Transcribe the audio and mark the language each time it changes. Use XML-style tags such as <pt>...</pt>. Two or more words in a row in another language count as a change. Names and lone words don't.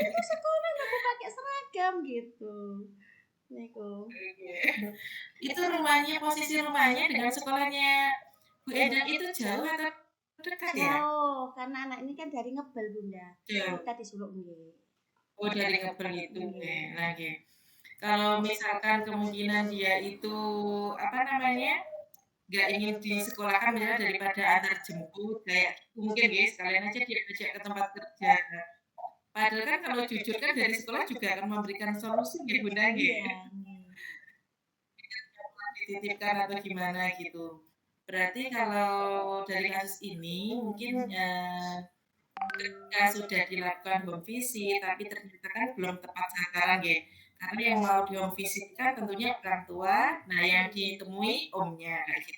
<id>hari ke sekolah aku pakai seragam gitu. Niku. Oke. Itu rumahnya, posisi rumahnya dengan sekolahnya Bu Endang itu jauh atau dekat ya? Jauh, karena anak ini kan dari Ngebel Bunda. Jauh. Kita di Suluk nggih. Oh, dari Ngebel itu nggih. Nggih. Nah, nggih. Kalau misalkan kemungkinan dia itu, apa namanya, nggak ingin disekolahkan misalnya daripada antar jemput kayak gitu mungkin nggih, sekalian aja dia ajak ke tempat kerja. Padahal kan kalau jujur kan dari sekolah juga akan memberikan solusi nggih Bunda nggih. Iya, nggih. dititipkan atau gimana gitu. Berarti kalau dari kasus ini mungkin, ketika sudah dilakukan</id> <en>home visit,</en> <id>tapi ternyata kan belum tepat sasaran nggih. Karena yang mau di-</id> <en>home visit</en> <id>kan tentunya orang tua, nah yang ditemui omnya, kayak gitu.</id>